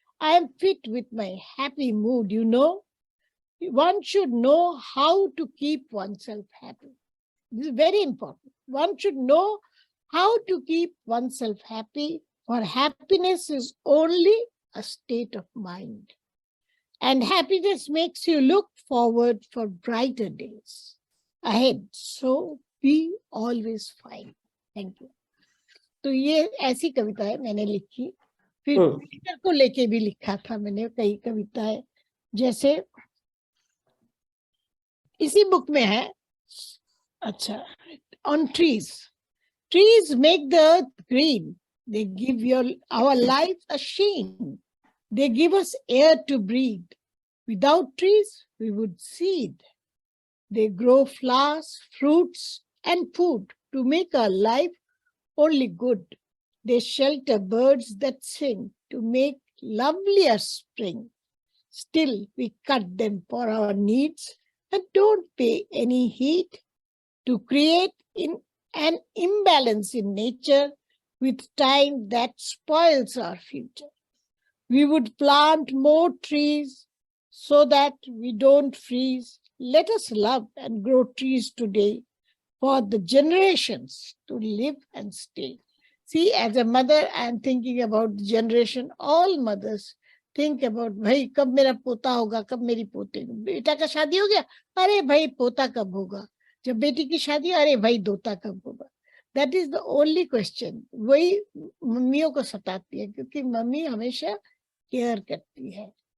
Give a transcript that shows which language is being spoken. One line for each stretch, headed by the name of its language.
English: I am fit with my happy mood, One should know how to keep oneself happy. This is very important. One should know how to keep oneself happy, for happiness is only a state of mind. And happiness makes you look forward for brighter days ahead. So be always fine. Thank you.
Hindi: तो ये ऐसी कविताएं मैंने लिखी। फिर nature को लेके भी लिखा था मैंने कई कविताएं, जैसे इसी बुक में है, अच्छा,
English: On trees. Trees make the earth green. They give our life a sheen. They give us air to breathe. Without trees, we would seed. They grow flowers, fruits, and food to make our life only good. They shelter birds that sing to make lovelier spring. Still, we cut them for our needs and don't pay any heed to create an imbalance in nature with time that spoils our future. We would plant more trees so that we don't freeze. Let us love and grow trees today for the generations to live and stay. See, as a mother, I am thinking about the generation. All mothers think about,
Hindi: भाई कब मेरा पोता होगा, कब मेरी पोते, बेटा का शादी हो गया, अरे भाई पोता कब होगा, जब बेटी की शादी, अरे भाई दोता कब होगा।
English: That is the only question.
Hindi: वही मम्मियों को सताती है, क्योंकि मम्मी हमेशा केयर करती है।